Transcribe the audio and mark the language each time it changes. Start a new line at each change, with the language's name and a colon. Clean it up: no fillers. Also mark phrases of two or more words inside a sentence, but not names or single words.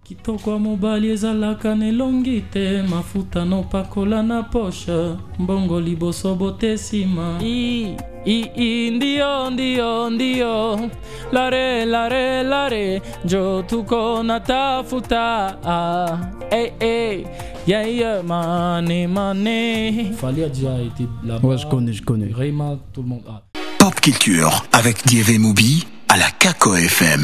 Lingala: kitoko mobali ezalaka nelongi te mafuta no pakola na poche mbongo liboso bote sima ndio ndio ndio lare jo tuko natafuta
English: yeah money
French: Fally a été là-bas. Ouais, je connais. Rayma, tout le monde. Pop Culture avec Dieve Moubi à la Kako FM.